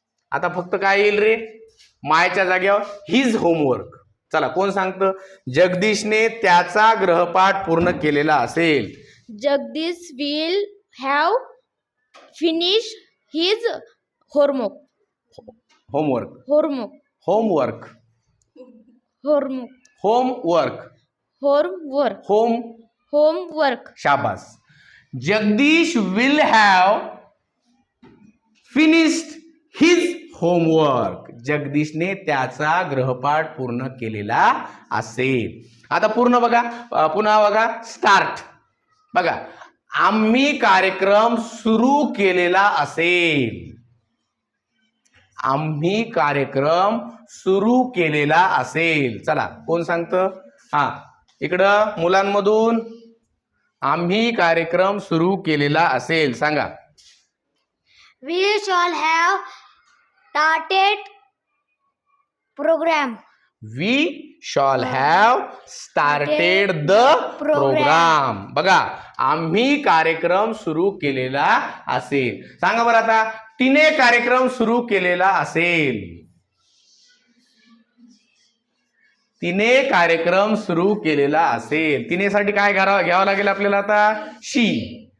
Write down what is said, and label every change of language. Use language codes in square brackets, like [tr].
[mr] आता फक्त काय येईल रे, मायच्या जागेवर हिज होमवर्क. चला कोण सांगतं, जगदीशने त्याचा गृहपाठ पूर्ण केलेला असेल. [en] Jagdish will have finished his homework. Homework, Homework. Homework, Homework. Homework, Homework. Home. Homework. [mr] शाबास. [en] Jagdish will have finished his homework. [mr] जगदीशने त्याचा गृहपाठ पूर्ण केलेला असेल. आता पूर्ण बघा, पुन्हा बघा स्टार्ट. बघा आम्ही कार्यक्रम सुरू केलेला असेल. आम्ही कार्यक्रम सुरू केलेला असेल. चला कोण सांगतं? हा इकडं मुलांमधून आम्ही कार्यक्रम सुरू केलेला असेल सांगा. [en] We shall have started program. We shall have started the program. [mr] बघा आम्ही कार्यक्रम सुरू केलेला असेल. सांगा बरं आता, तिने कार्यक्रम सुरू केलेला असेल. तिने कार्यक्रम सुरू केलेला असेल. तिनेसाठी काय घ्यावं लागेल आपल्याला आता, शी.